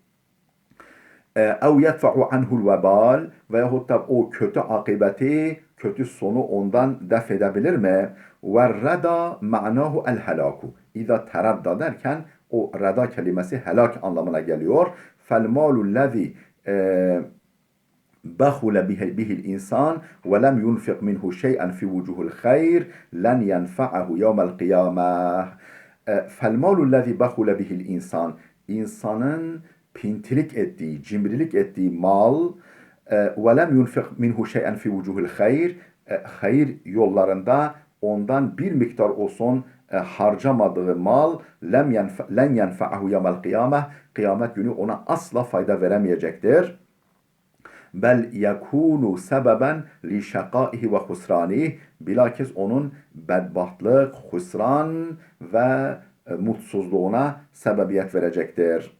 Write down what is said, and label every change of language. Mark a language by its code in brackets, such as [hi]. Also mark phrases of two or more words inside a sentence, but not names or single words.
[ar] أو يدفع عنه الوبال [tr] veyahut da o kötü akıbeti, kötü sonu ondan def edebilir mi? [ar] والردى معناه الهلاك إذا تردى [tr] derken o reda kelimesi helak anlamına geliyor. [ar] فالمال الذي بخل به الإنسان ولم ينفق منه شيئا في وجوه الخير لن ينفعه يوم القيامة فالمال الذي بخل به الإنسان [tr] insanın pintilik ettiği, cimrilik ettiği mal [ar] وَلَمْ يُنْفِقْ مِنْهُ شَيْئًا فِي وُجُوهِ الْخَيْرِ [tr] hayır yollarında ondan bir miktar olsun harcamadığı mal [ar] لَنْ يَنْفَعَهُ يَوْمَ الْقِيَامَةِ [tr] kıyamet günü ona asla fayda veremeyecektir. [ar] بل يكون سببا لشقائه وخسرانه [tr] bilakis onun bedbahtlık, husran ve mutsuzluğuna sebebiyet verecektir.